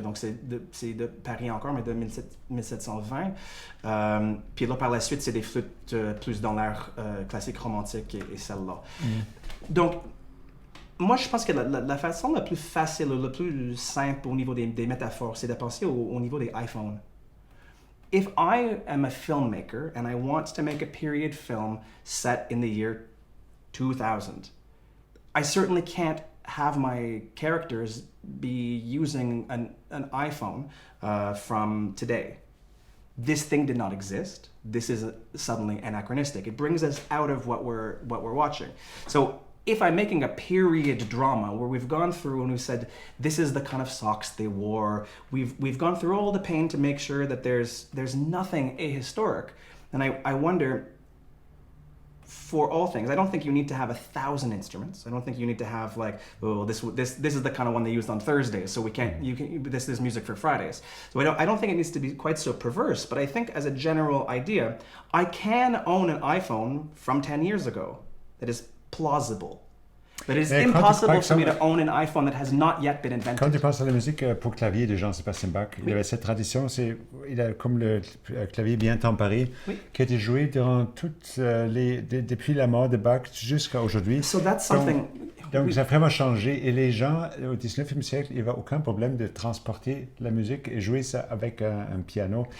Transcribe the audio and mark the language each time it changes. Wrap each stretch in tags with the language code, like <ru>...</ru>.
<fr>Donc, c'est de Paris encore, mais de 1720. Puis là, par la suite, c'est des flûtes plus dans l'ère classique romantique et celle-là. Donc, moi, je pense que la façon la plus facile, la plus simple au niveau des métaphores, c'est de penser au niveau des iPhones.</fr> <en>If I am a filmmaker and I want to make a period film set in the year 2000, I certainly can't have my characters be using an iPhone from today. This thing did not exist. This is suddenly anachronistic. It brings us out of what we're watching. So if I'm making a period drama where we've gone through and we said this is the kind of socks they wore, we've gone through all the pain to make sure that there's nothing ahistoric, and I wonder, for all things, I don't think you need to have 1,000 instruments. I don't think you need to have like, oh, this is the kind of one they used on Thursdays, so this is music for Fridays. So I don't think it needs to be quite so perverse, but I think as a general idea, I can own an iPhone from 10 years ago that is plausible. But it's impossible for me to own an iPhone that has not yet been invented.</en> <fr>Quand tu penses à la musique pour clavier de Jean-Sébastien Bach, il y avait cette tradition, il a comme le clavier bien temporé, qui a été joué durant depuis la mort de Bach jusqu'à aujourd'hui.</fr> <en>So that's something...</en> <fr>Donc, ça a vraiment changé. Et les gens, au 19e siècle, il n'y avait aucun problème de transporter la musique et jouer ça avec un piano.</fr>